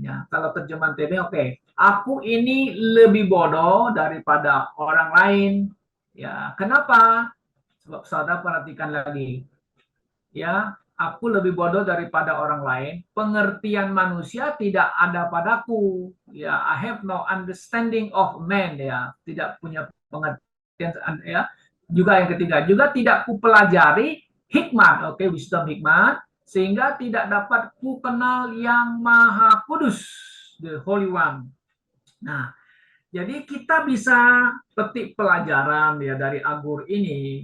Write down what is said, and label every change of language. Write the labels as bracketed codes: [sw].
[id] Ya, kalau terjemahan TB oke. Aku ini lebih bodoh daripada orang lain. Ya, kenapa? Sebab saudara perhatikan lagi. Ya, aku lebih bodoh daripada orang lain. Pengertian manusia tidak ada padaku. [en] Ya, I have no understanding of man. [id] Ya, tidak punya pengertian. Ya, juga yang ketiga, juga tidak kupelajari hikmat. Oke, wisdom hikmat, sehingga tidak dapat ku kenal yang maha kudus, [en] the Holy One. [id] Nah, jadi kita bisa petik pelajaran ya dari Agur ini.